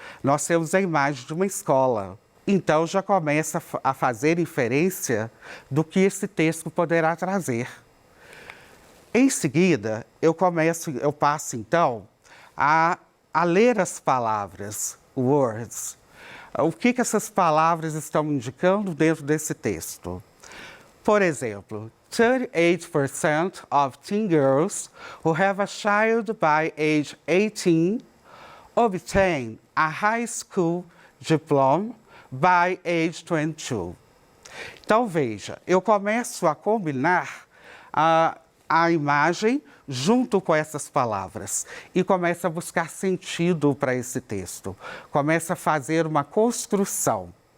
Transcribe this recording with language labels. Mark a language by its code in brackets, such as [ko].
[pt] Nós temos a imagem de uma escola. Então já começa a fazer inferência do que esse texto poderá trazer. Em seguida, eu passo então a ler as palavras, words. O que essas palavras estão indicando dentro desse texto? Por exemplo, [en] 38% of teen girls who have a child by age 18 obtain a high school diploma by age 22. [pt] Então, veja, eu começo a combinar a imagem junto com essas palavras e começa a buscar sentido para esse texto, começa a fazer uma construção.